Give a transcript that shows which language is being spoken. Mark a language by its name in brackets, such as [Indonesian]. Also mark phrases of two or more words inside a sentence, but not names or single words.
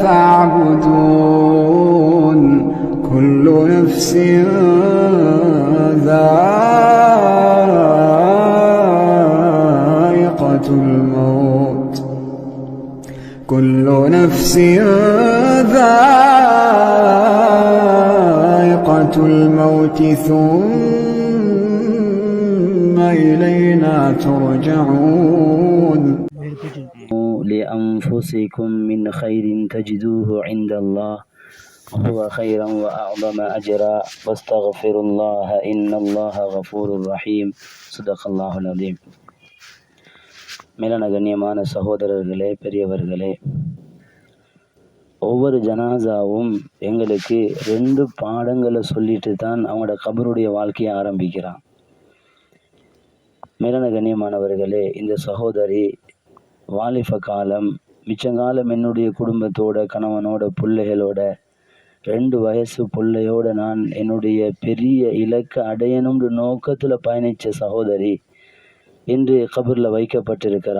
[Arabic] فاعبدون كل نفس ذائقة الموت كل نفس ذائقة الموت ثم إلينا ترجعون لأنفسكم من خير تجدوه عند الله هو خيرا وأعظم أجرا واستغفر الله إن الله غفور رحيم صدق الله العظيم. [Tamil] மேலான கண்ணியமான சகோதரர்களே, பெரியவர்களே, ஒவ்வொரு ஜனாசாவும் எங்களுக்கு 2 பாடங்களை சொல்லிட்டு தான் அவங்களோட கபருடைய வாழ்க்கையை ஆரம்பிக்கிறான். மேலான கண்ணியமானவர்களே, இந்த சகோதரி வாலிப காலம் மிச்சங்காலம் என்னுடைய குடும்பத்தோட, கணவனோட, பிள்ளைகளோட 2 வயசு பிள்ளையோட நான் என்னுடைய பெரிய இலக்கை அடையணும்னு நோக்கத்தில் பயணித்த சகோதரி இன்று கபரில் வைக்கப்பட்டிருக்கிறா.